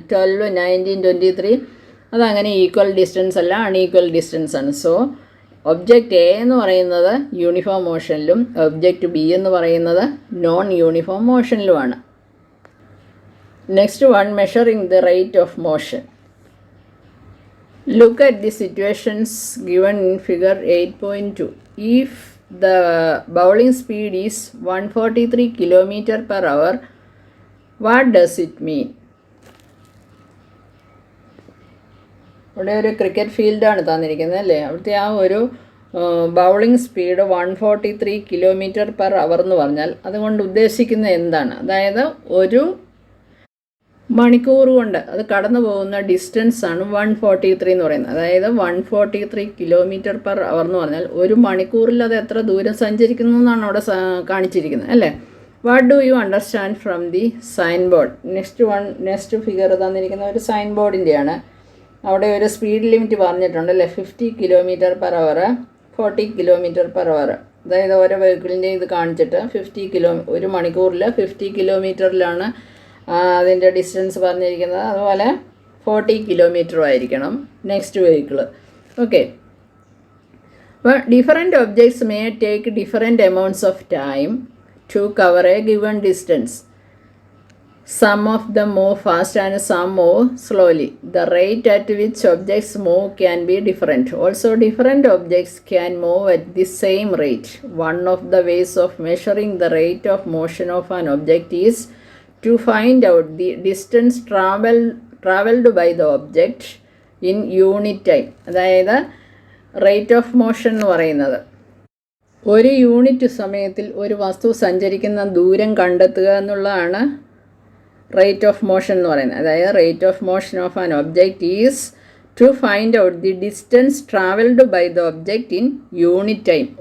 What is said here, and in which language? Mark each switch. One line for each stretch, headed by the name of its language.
Malayalam: 12, 19, 23 അതങ്ങനെ equal distance അല്ല, unequal distance ആണ്. സോ ഒബ്ജക്റ്റ് എ എന്ന് പറയുന്നത് യൂണിഫോം മോഷനിലും ഒബ്ജക്റ്റ് ബി എന്ന് പറയുന്നത് non uniform മോഷനിലുമാണ്.
English: Next one, measuring the rate of motion. Look at the situations given in figure 8.2. If the bowling speed is 143 km per hour, what does it mean?
Malayalam: ഇവിടെ ഒരു cricket ഫീൽഡാണ് തന്നിരിക്കുന്നത് അല്ലേ? അവിടുത്തെ ആ ഒരു ബൗളിംഗ് സ്പീഡ് 143 km/h എന്ന് പറഞ്ഞാൽ അതുകൊണ്ട് ഉദ്ദേശിക്കുന്നത് എന്താണ്? അതായത് ഒരു മണിക്കൂർ കൊണ്ട് അത് കടന്നു പോകുന്ന ഡിസ്റ്റൻസ് ആണ് 143 എന്ന് പറയുന്നത്. അതായത് 143 km/h എന്ന് പറഞ്ഞാൽ ഒരു മണിക്കൂറിൽ അത് എത്ര ദൂരം സഞ്ചരിക്കുന്നു എന്നാണ് അവിടെ കാണിച്ചിരിക്കുന്നത് അല്ലേ?
English: What do you understand from the sign board?
Malayalam: Next figure തന്നിരിക്കുന്ന ഒരു സൈൻ ബോർഡിൻ്റെയാണ്. അവിടെ ഒരു സ്പീഡ് ലിമിറ്റ് പറഞ്ഞിട്ടുണ്ട് അല്ലേ? 50 km/h, 40 km/h. അതായത് ഓരോ വെഹിക്കിളിൻ്റെ ഇത് കാണിച്ചിട്ട് 50 ഒരു മണിക്കൂറിൽ 50 കിലോമീറ്ററിലാണ് അതിൻ്റെ ഡിസ്റ്റൻസ് പറഞ്ഞിരിക്കുന്നത്. അതുപോലെ 40 കിലോമീറ്ററും ആയിരിക്കണം നെക്സ്റ്റ് വെഹിക്കിൾ.
English: Okay, അപ്പോൾ different objects may take different amounts of time to cover a given distance. Some of them move fast and some move slowly. The rate at which objects move can be different. Also, different objects can move at the same rate. One of the ways of measuring the rate of motion of an object is to find out the distance traveled by the object in unit time.
Malayalam: അതായത് rate of motion എന്ന് പറയുന്നത് ഒരു unit സമയത്തിൽ ഒരു വസ്തു സഞ്ചരിക്കുന്ന ദൂരം കണ്ടെത്തുക എന്നുള്ളതാണ് റേറ്റ് ഓഫ് മോഷൻ എന്ന് പറയുന്നത്.
English: അതായത് rate of motion of an object is to find out the distance travelled by the object in unit time.